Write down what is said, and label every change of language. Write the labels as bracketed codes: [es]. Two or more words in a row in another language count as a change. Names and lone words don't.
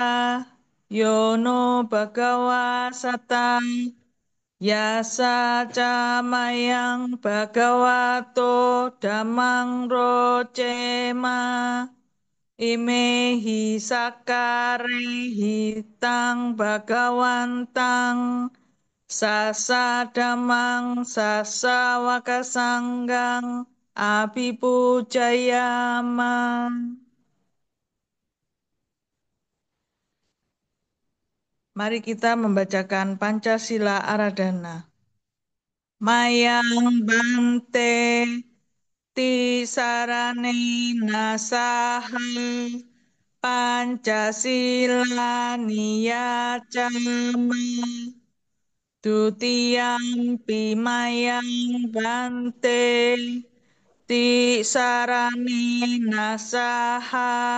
[pi] Yono bhagawa sata Yasa camayang bhagavato damang rocema Imehi sakare hitang bhagawantang sasadamang sasawakasanggang abhipujayama. [id] Mari kita membacakan Pancasila Aradhana. [pi] Mayang bante tisarane nasaha Pancasila niyacama Dutiyampi mayang bante ti sarani nasaha